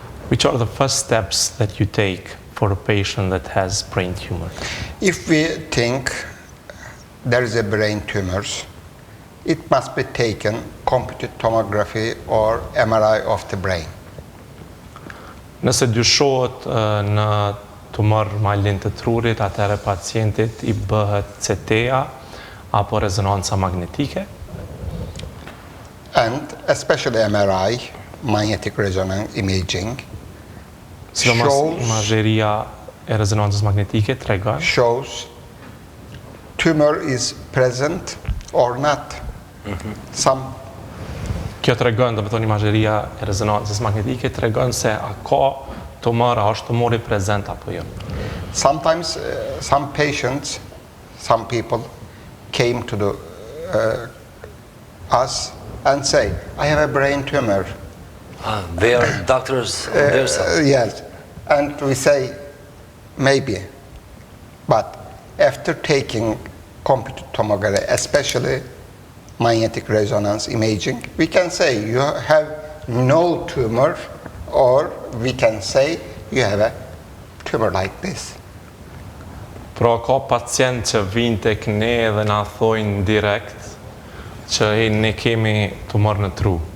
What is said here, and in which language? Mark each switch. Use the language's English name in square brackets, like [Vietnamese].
[English] Which are the first steps that you take for a patient that has brain tumor? If we think there is a brain tumor, it must be taken computed tomography or MRI of the brain. [Albanian] Nëse dyshohet në tumor malin të trurit, atëherë pacientit i bëhet CT-a apo rezonanca magnetike. [English] And especially MRI, magnetic resonance imaging, [Albanian] imazheria e rezonancës magnetike tregon [English] shows tumor is present or not. [Albanian] Kjo tregon, do të thonë imazheria e rezonancës magnetike tregon se a ka tumor, a është tumori prezent apo jo. [English] Sometimes some patients, some people came to us and say, I have a brain tumor. They are doctors themselves? Yes, and we say, maybe. But after taking computed tomography, especially magnetic resonance imaging, we can say you have no tumor, or we can say you have a tumor like this. [Albanian] Pra ka pacient që vinë tek ne dhe na thojnë direkt që ne kemi tumor në tru.